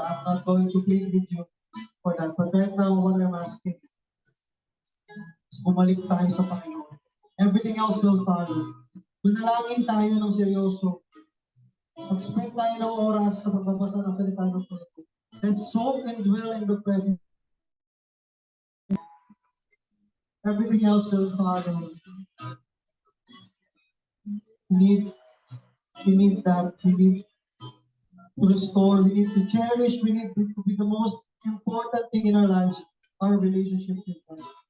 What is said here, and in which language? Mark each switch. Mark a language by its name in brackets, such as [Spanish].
[English] I'm not going to plead with you for that. But right now, what I'm asking is [Filipino] bumalik tayo sa Panginoon. [English] Everything else will follow. [Filipino] Manalangin tayo ng seryoso. Mag-spend tayo ng oras sa pagbabasa ng salita ng Panginoon. [English] Let's soak and dwell in the presence. Everything else will follow. We need that. We need to restore. We need to cherish. We need to be the most important thing in our lives, our relationship with God.